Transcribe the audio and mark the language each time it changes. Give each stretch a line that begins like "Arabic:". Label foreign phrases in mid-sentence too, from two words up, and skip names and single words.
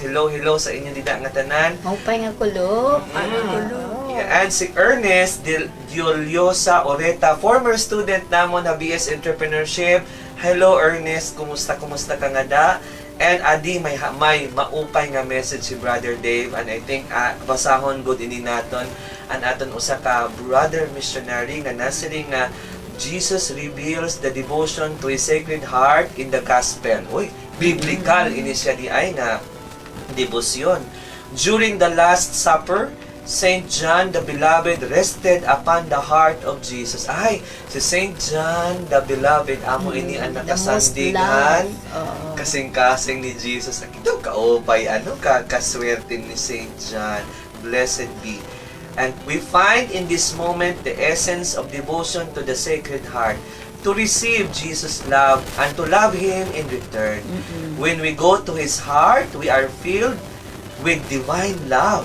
Waray: Hello sa inyo dida nga tanan. Maupay nga kulop. Yeah, and si Ernest Dioliosa Oreta,
English: former student
Waray: namon na BS Entrepreneurship. Hello Ernest, kumusta ka nga da? And adi may maupay nga message si Brother Dave, and I think basahon good ini naton an aton usa ka brother missionary nga nasiri nga
English: Jesus reveals the devotion to His Sacred Heart in the Gospel.
Waray: Uy, biblical ini siya di ay nga debosyon.
English: During the Last Supper, Saint John the Beloved rested upon the heart of Jesus.
Waray: Ay, si Saint John the Beloved, amo ini ang nakasandigan, kasing-kasing ni Jesus. Ito kaupay, kaswerte ni Saint John.
English: Blessed be. And we find in this moment the essence of devotion to the Sacred Heart, to receive Jesus' love and to love Him in return. When we go to His heart, we are filled with divine love.